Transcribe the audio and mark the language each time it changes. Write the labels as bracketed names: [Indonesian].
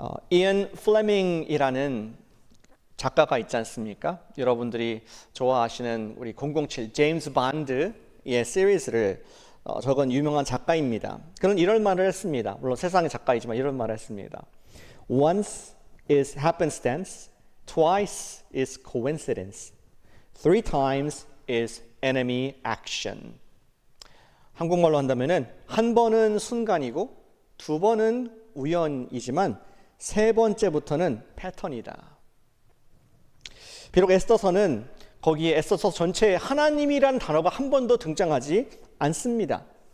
[Korean] 이언 플레밍이라는 작가가 있지 않습니까? 여러분들이 좋아하시는 우리 007 제임스 본드의 시리즈를 적은 유명한 작가입니다. 그는 이런 말을 했습니다. 물론 세상의 작가이지만 이런 말을 했습니다. [English] Once is happenstance, twice is coincidence, three times is enemy action. [Korean] 한국말로 한다면은 한 번은 순간이고 두 번은 우연이지만 세 번째부터는 패턴이다. 비록 에스더서는 거기에 에스더서 전체에 하나님이란 단어가 한 번도 등장하지 않습니다.